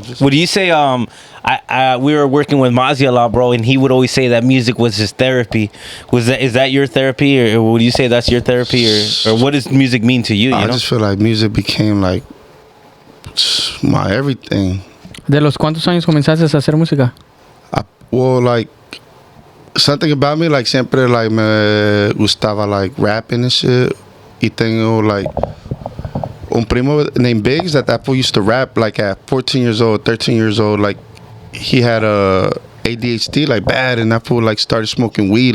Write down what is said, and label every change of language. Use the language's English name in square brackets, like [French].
[English] Just, What do you say? We were working with Mozzie a lot, bro, and he would always say that music was his therapy. Is that your therapy, or would you say that's your therapy, or what does music mean to you? You I know? just feel like music became like my everything. [Spanish] ¿De los cuántos años comenzaste a hacer música? [English] Well, like something about me, like siempre, like [Spanish] me gustaba [English] like rapping and shit. [Spanish] Y tengo like un primo [English] named Biggs that fool used to rap like at 14 years old, 13 years old. Like he had a ADHD like bad, and that fool like started smoking weed.